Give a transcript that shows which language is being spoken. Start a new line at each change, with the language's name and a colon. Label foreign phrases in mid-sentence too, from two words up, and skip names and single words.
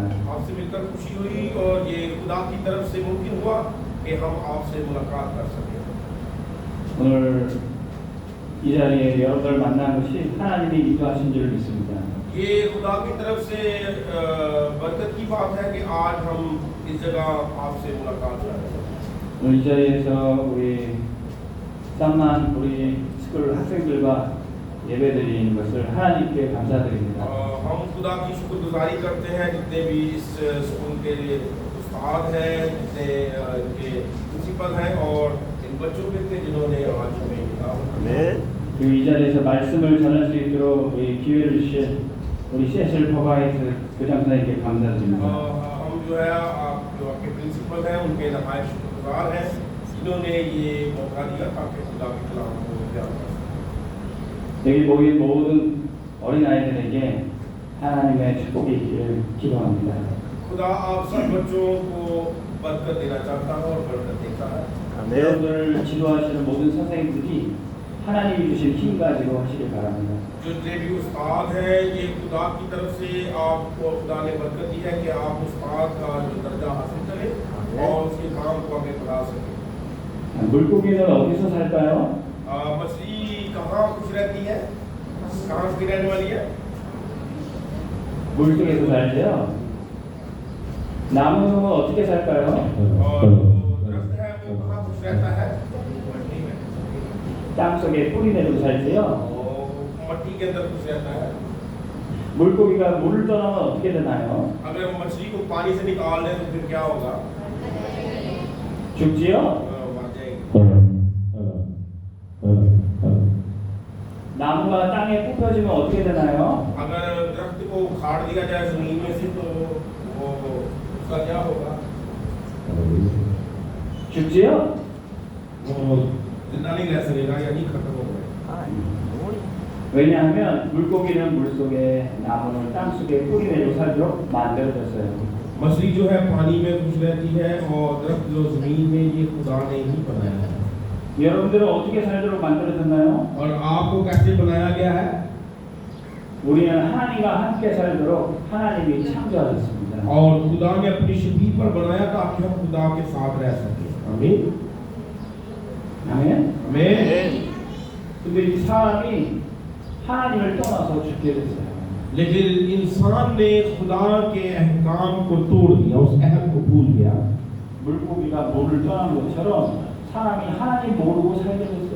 Hindi: आपसे मिलकर खुशी हुई और ये खुदा की तरफ से मुमकिन हुआ कि हम आपसे मुलाकात कर सकें।
Korean: 오늘 이 자리에 여러분을 만난 것이 하나님이 인도하신 줄 믿습니다.
Hindi: ये खुदा की तरफ से बरकत की बात है कि आज हम इस जगह आपसे मुलाकात कर रहे हैं।
Korean: 오늘 이 자리에서 우리 쌍만 우리 스쿨 학생들과 예배드리는 것을 하나님께 감사드립니다.
Hindi: हम खुदा की शुक्रगुजारी करते हैं जितने भी इस स्कूल के उस्ताद हैं, जितने इनके प्रिंसिपल हैं और इन बच्चों के थे जिन्होंने आज हमें
Korean: 그리고 이 자리에서 말씀을 전할 수 있도록 우리 기회를 주신 우리 세실 포가이트 교장 선생님께 감사드립니다.
Hindi: हम जो है जो आपके प्रिंसिपल हैं उनके नहायत शुक्रगुजार हैं जिन्होंने ये मौका दिया ताकि खुदा के कलाम को बयान कर सकें।
Korean: 여기 모인 모든 어린아이들에게 하나님의 축복이 있기를 기도합니다.
Hindi: खुदा आप सब बच्चों को बरकत देना चाहता है और बरकत देता है।
Korean: 여러분을 지도하시는 모든 선생님들이 하나님이 주신 힘 가지고 하시길 바랍니다.
Hindi: जितने भी उस्ताद हैं ये खुदा की तरफ से आपको खुदा ने बरकत दी है कि आप उस्ताद का जो दर्जा हासिल करें और उसके काम को आगे बढ़ा सकें।
Korean: 물고기는 어디서 살까요?
Hindi: मछली कहाँ खुश रहती है, कहाँ की रहने वाली है?
Korean: 물속에서 살죠. 나무는 어떻게 살까요?
Hindi: और दरख्त है वो कहाँ खुश रहता है?
Korean: 땅 속에 뿌리 내리고 살지요.
Hindi: मट्टी के अंदर खुश रहता है।
Korean: 물고기가 물을 떠나면 어떻게 되나요?
Hindi: अगर मछली को पानी से निकाल दें तो फिर क्या होगा?
Korean: 죽지요.
Hindi: मर जाएगी।
Korean: 나무가 땅에 뽑혀지면 어떻게 되나요?
Hindi: अगर दरख्त को उखाड़ दिया जाए जमीन में से तो वो उसका क्या होगा?
Korean: 죽지요.
Hindi: वो जिंदा नहीं रह सकेगा या नहीं खत्म हो गया।
Korean: 왜냐하면 물고기는 물속에 나무는 땅속에 뿌리 내리고 살도록 만들어졌어요.
Hindi: मछली जो है पानी में खुश रहती है और दरख्त जो जमीन में ये खुदा ने ही बनाया है।
Korean: 여러분들은 어떻게 살도록 만들어졌나요?
Hindi: और आपको कैसे बनाया गया है?
Korean: 우리는 하나님과 함께 살도록 하나님이 창조하셨습니다.
Hindi: और खुदा ने अपनी शबीह पर बनाया ताकि हम खुदा के साथ रह सकें। आमीन
Korean: 아멘.
Hindi: आमीन।
Korean: 근데 이 사람이 하나님을 떠나서 죽게 됐어요.
Hindi: लेकिन इंसान ने खुदा के अहकाम को तोड़ दिया, उस अहद को भूल गया।
Korean: 물고기가 물을 떠난 것처럼 사람이 하나님 모르고 살게 됐어요.